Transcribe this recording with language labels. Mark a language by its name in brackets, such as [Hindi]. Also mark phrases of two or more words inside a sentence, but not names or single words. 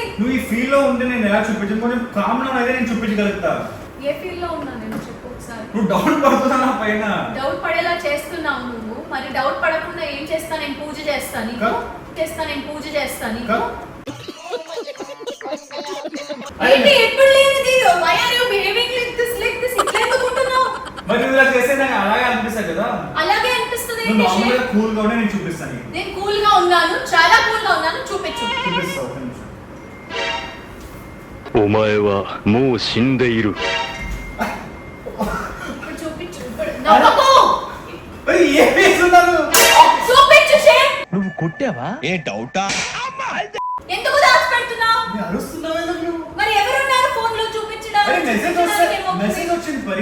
[Telugu] నువ్వు ఈ ఫీల్ లో ఉంటే నేను ఎలా చూపించను? కొంచెం [English] calm down [Telugu] అయితే నేను చూపించగలుగుతా. ఏ ఫీల్ లో ఉన్నా నేను? చెప్పు ఒకసారి. నువ్వు డౌట్ పడుతున్నా నా పైన. డౌట్ పడేలా చేస్తున్నావు నువ్వు. మరి డౌట్ పడకుండా ఏం చేస్తా? నేను పూజ చేస్తాను నీకు. ఏంటి ఎప్పుడు లేనిది? [English] why are you behaving like this [Telugu] ఇట్లా ఎందుకు ఉంటున్నావు? మరి నువ్వు ఇలా చేస్తే నాకు అలాగే అనిపిస్తుంది కదా. అలాగే అనిపిస్తుంది. నువ్వు నార్మల్ గా కూల్ గా ఉంటే నేను చూపిస్తాను నీకు. నేను కూల్ గా ఉన్నాను, చాలా కూల్ గా ఉన్నాను. చూపిస్తా ఒక నిమిషం. [Japanese] お前はもう死んでいる。 [Telugu] ఇప్పుడు చూపించు. ఇప్పుడు నవ్వకు. మరి ఏం చేస్తున్నావు? చూపించు షేక్. నువ్వు కొట్టావా? ఏ డౌటా? ఎందుకు దాచిపెడుతున్నావు? నేను అరుస్తున్నావు ఎందుకు నువ్వు? మరి ఎవరున్నారు ఫోన్ లో అరే చూపించడానికి? మెసేజ్ వచ్చింది పరి.